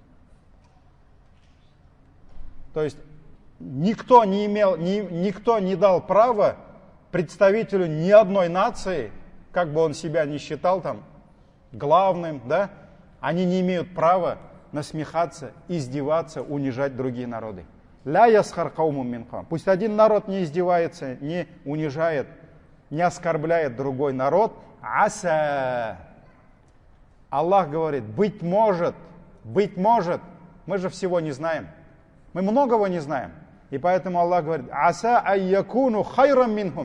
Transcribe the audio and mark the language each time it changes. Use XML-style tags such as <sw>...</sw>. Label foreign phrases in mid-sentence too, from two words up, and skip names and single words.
<ru>То есть никто не дал права представителю ни одной нации, как бы он себя ни считал там главным, да, они не имеют права насмехаться, издеваться, унижать другие народы.</ru> <ar>لا يسخر قوم من قوم.</ar> <ru>Пусть один народ не издевается, не унижает, не оскорбляет другой народ. Аса. Аллах говорит, быть может, мы же всего не знаем. Мы многого не знаем. И поэтому Аллах говорит,</ru> <ar>عسى أن يكونوا خيرا منهم.</ar>